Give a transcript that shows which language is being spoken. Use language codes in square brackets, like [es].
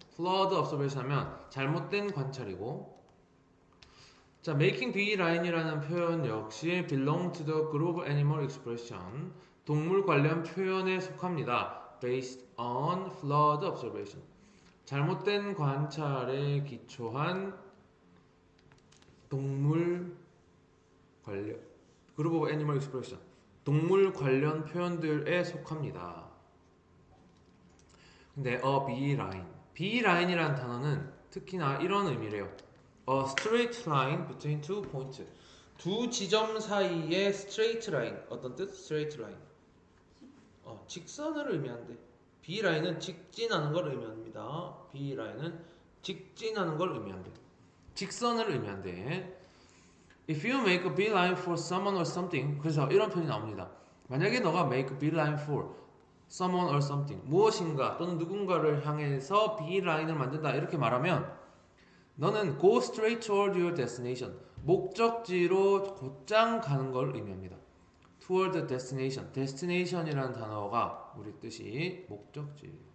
[en] flawed observation [ko] 하면 잘못된 관찰이고, 자, [en] making beeline이라는 표현 역시 belong to the group animal expression. [ko] 동물 관련 표현에 속합니다. [en] based on flawed observation. [ko] 잘못된 관찰에 기초한 동물 관련 [en] group of animal expression. [ko] 동물 관련 표현들에 속합니다. 근데 [en] a beeline. [ko] beeline이라는 단어는 특히나 이런 의미래요. [en] A straight line between two points. [ko] 두 지점 사이의 straight line. 어떤 뜻? straight line. 직선을 의미한대. beeline은 직진하는 걸 의미합니다. beeline은 직진하는 걸 의미한대. 직선을 의미한대. [en] If you make a beeline for someone or something, [ko] 그래서 이런 표현이 나옵니다. 만약에 너가 [en] make a beeline for someone or something, [ko] 무엇인가 또는 누군가를 향해서 beeline을 만든다 이렇게 말하면 너는 [en] go straight toward your destination, [ko] 목적지로 곧장 가는 걸 의미합니다. toward the destination, destination이라는 단어가 우리 뜻이 목적지.